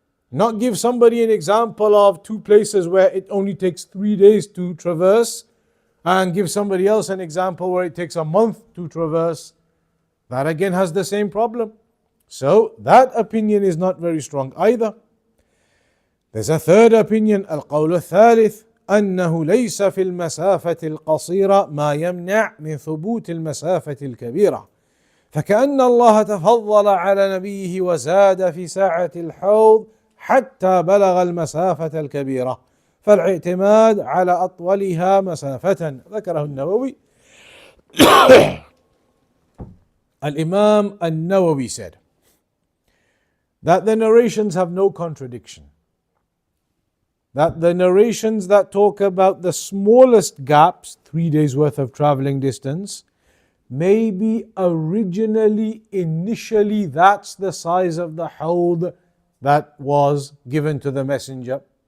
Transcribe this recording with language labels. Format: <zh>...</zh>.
<en>Not give somebody an example of 2 places where it only takes 3 days to traverse, and give somebody else an example where it takes a month to traverse. That again has the same problem. So that opinion is not very strong either. There's a third opinion,</en> <ar>القول الثالث أنه ليس في المسافة القصيرة ما يمنع من ثبوت المسافة الكبيرة، فكأن الله تفضل على نبيه وزاد في ساعة الحوض حتى بلغ المسافة الكبيرة، فالاعتماد على أطولها مسافة. ذكره النووي.</ar> <en>Al-Imam al-Nawawi said that the narrations have no contradiction. That the narrations that talk about the smallest gaps, 3 days worth of traveling distance, maybe originally, initially, that's the size of the hawd that was given to the messenger.</en>